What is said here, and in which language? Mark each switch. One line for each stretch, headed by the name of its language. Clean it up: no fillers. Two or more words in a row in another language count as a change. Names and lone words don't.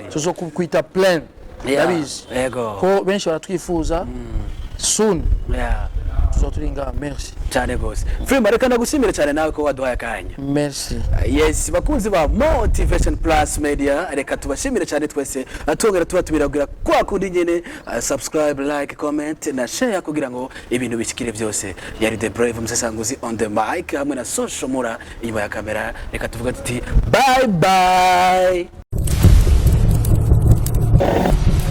Rundi: tuzo kukwita plan yabizi ko benshi baratwifuza soon tuzoturinga merci cyane gose Film reka nagushimire cyane nawe ko waduhaye akanya merci yes bakunzi ba Motivation Plus Media reka tubashimire cyane twese atongera tubatubiragira kwa kundi nyene
English: subscribe like comment
Rundi: na share kugira ngo ibintu bishikire byose yari The Brave Musesanguzi
English: on the mic
Rundi: hamwe na Social Mura inyuma ya kamera reka tuvuga tuti
English: bye bye